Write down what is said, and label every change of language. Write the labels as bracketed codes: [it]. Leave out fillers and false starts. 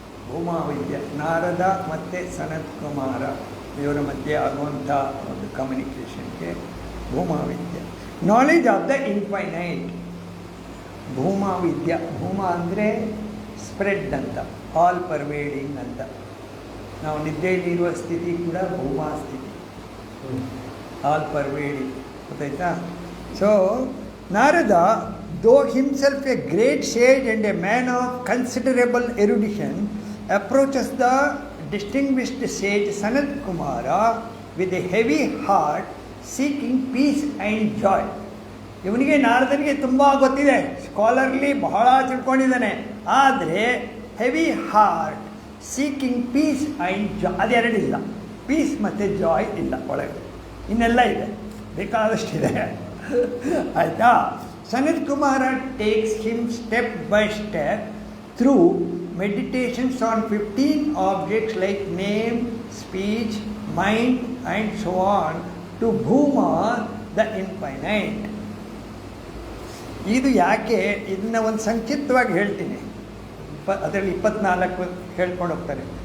[kn] ಭೂಮಾವಿದ್ಯೆ ನಾರದ ಮತ್ತು ಸನತ್ ಕುಮಾರ ಇವರ ಮಧ್ಯೆ ಆಗುವಂಥ ಒಂದು ಕಮ್ಯುನಿಕೇಷನ್ಗೆ ಭೂಮಾವಿದ್ಯೆ. [en] Knowledge of the infinite. [kn] ಭೂಮಾವಿದ್ಯಾ, ಭೂಮಾ ಅಂದರೆ [en] Spread ಅಂತ, all pervading ಅಂತ. [kn] ನಾವು ನಿದ್ದೆಯಲ್ಲಿರುವ ಸ್ಥಿತಿ ಕೂಡ ಭೂಮಾ ಸ್ಥಿತಿ, [en] All pervading. [kn] ಗೊತ್ತಾಯ್ತಾ? [en] So Narada, though himself a great sage and a man of considerable erudition, approaches the distinguished sage Sanat Kumara with a heavy heart, seeking peace and joy. [kn] ಇವನಿಗೆ ನಾರದನಿಗೆ ತುಂಬ ಗೊತ್ತಿದೆ, ಸ್ಕಾಲರ್ಲಿ ಬಹಳ ತಿಳ್ಕೊಂಡಿದ್ದಾನೆ. ಆದರೆ [en] heavy heart, seeking peace and joy, [kn] ಅದೆರಡಿಲ್ಲ. Piece ಮತ್ತು ಜಾಯ್ ಇಲ್ಲ ಒಳಗೆ, ಇನ್ನೆಲ್ಲ ಇದೆ, ಬೇಕಾದಷ್ಟಿದೆ. ಆಯಿತಾ? [en] Sanat Kumara takes him step by step through meditations on 15 objects like name, speech, mind and so on to Bhuma, the infinite. [kn] ಇದು ಯಾಕೆ, ಇದನ್ನ ಒಂದು ಸಂಕ್ಷಿಪ್ತವಾಗಿ ಹೇಳ್ತೀನಿ. ಅದರಲ್ಲಿ 24 ಹೇಳ್ಕೊಂಡು ಹೋಗ್ತಾರೆ.